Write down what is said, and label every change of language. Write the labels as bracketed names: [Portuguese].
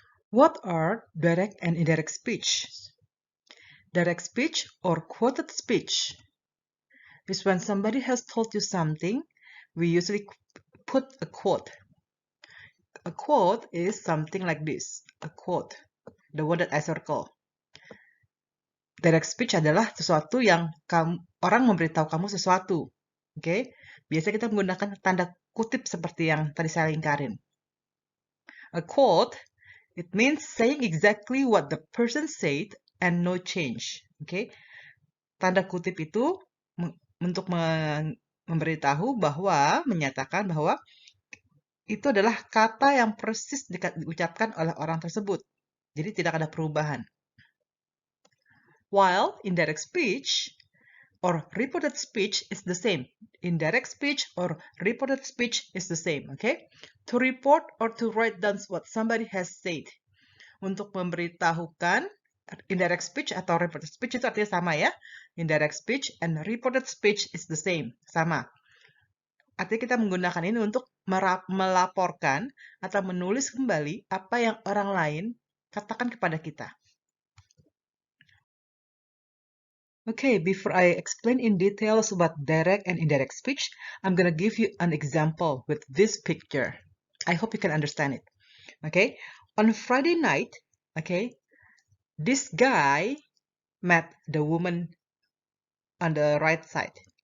[English] What are direct and indirect speech? Direct speech or quoted speech is when somebody has told you something, we usually put a quote. A quote is something like this, a quote, the one that I circle. [Indonesian] Direct speech adalah sesuatu yang orang memberitahu kamu sesuatu. Oke? Biasanya kita menggunakan tanda kutip seperti yang tadi saya lingkarin. [English] A quote, it means saying exactly what the person said and no change. Oke? [Indonesian] Tanda kutip itu untuk memberitahu bahwa, menyatakan bahwa itu adalah kata yang persis diucapkan oleh orang tersebut. Jadi tidak ada perubahan. [English] While indirect speech or reported speech is the same. Indirect speech or reported speech is the same, okay? To report or to write down what somebody has said. [Indonesian] Untuk memberitahukan, indirect speech atau reported speech itu artinya sama ya. [English] Indirect speech and reported speech is the same, [Indonesian] sama. Artinya kita menggunakan ini untuk melaporkan atau menulis kembali apa yang orang lain katakan kepada kita. [English] Okay, before I explain in details about direct and indirect speech, I'm gonna give you an example with this picture. I hope you can understand it. Okay, on Friday night, okay, this guy met the woman on the right side.